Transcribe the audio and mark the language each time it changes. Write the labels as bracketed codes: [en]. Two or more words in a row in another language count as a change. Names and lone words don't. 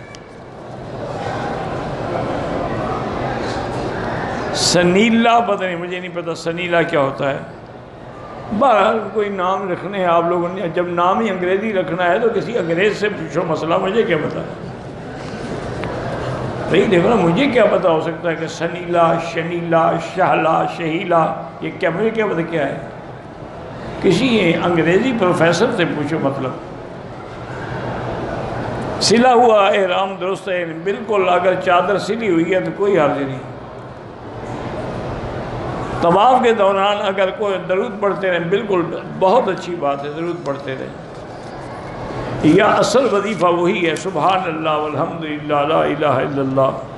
[ur] سنیلا پتہ نہیں، مجھے نہیں پتہ سنیلا کیا ہوتا ہے، بہرحال کوئی نام رکھنے ہیں آپ لوگوں نے، جب نام ہی انگریزی رکھنا ہے تو کسی انگریز سے پوچھو مسئلہ، مجھے کیا پتہ ہے بھائی، دیکھو نا، مجھے کیا پتہ ہو سکتا ہے کہ سنیلا، شنیلا، شہلا، شہیلا، یہ کیا، مجھے کیا پتہ کیا ہے، کسی انگریزی پروفیسر سے پوچھو مطلب۔ سلا ہوا احرام درست ہے بالکل، اگر چادر سلی ہوئی ہے تو کوئی حرج نہیں۔ [ar] طواف کے دوران اگر کوئی درود پڑھتے رہیں بالکل بہت اچھی بات ہے، درود پڑھتے رہیں، یا اصل وظیفہ وہی ہے، سبحان اللہ والحمدللہ لا الہ الا اللہ۔